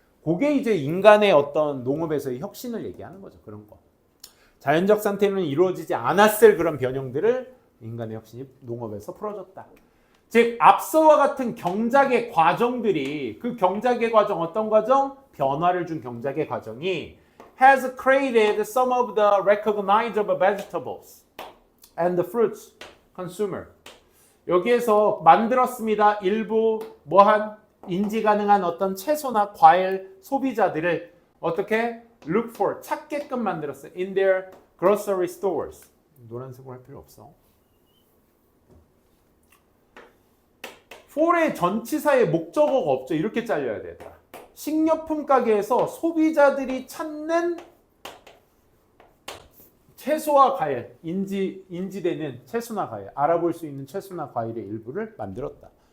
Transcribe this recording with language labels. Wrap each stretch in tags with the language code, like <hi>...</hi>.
<ko>그게 이제 인간의 어떤 농업에서의 혁신을 얘기하는 거죠. 그런 거. 자연적 상태는 이루어지지 않았을 그런 변형들을 인간의 혁신이 농업에서 풀어줬다. 즉 앞서와 같은 경작의 과정들이 그 경작의 과정 어떤 과정? 변화를 준 경작의 과정이</ko> <en>has created some of the recognizable vegetables and the fruits consumer.</en> <ko>여기에서 만들었습니다. 일부 뭐한 인지 가능한 어떤 채소나 과일 소비자들을 어떻게</ko> <en>look for</en> <ko>찾게끔 만들었어요.</ko> <en>In their grocery stores.</en> <ko>노란색으로 할 필요 없어. for의 전치사의 목적어가 없죠. 이렇게 잘려야 되겠다. 식료품 가게에서 소비자들이 찾는 채소와 과일, 인지되는 채소나 과일, 알아볼 수 있는 채소나 과일의 일부를 만들었다.</ko>